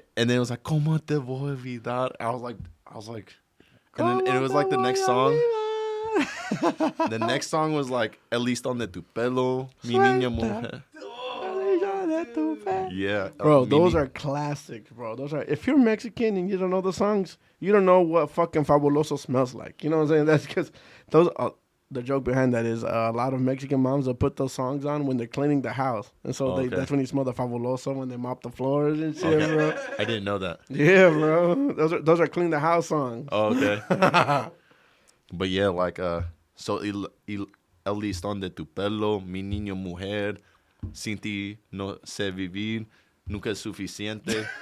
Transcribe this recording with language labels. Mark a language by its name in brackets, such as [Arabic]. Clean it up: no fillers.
[English] then it was like, [Spanish] ¿Cómo te voy a olvidar? [English] I was like, and it was like the next song. The next song was like, [Spanish] El listón de tu pelo, mi niña mujer. [English] Yeah, Bro, those are classics, bro. Those are. If you're Mexican and you don't know the songs, you don't know what fucking Fabuloso smells like. You know what I'm saying? That's because those. The joke behind that is a lot of Mexican moms will put those songs on when they're cleaning the house, and so that's when you smell the Fabuloso when they mop the floors and shit, bro. I didn't know that. Yeah, bro. Those are clean the house songs. Oh, okay. But yeah, like so [Spanish] el listón de tu pelo, mi niño mujer, sin ti no sé vivir, nunca es suficiente.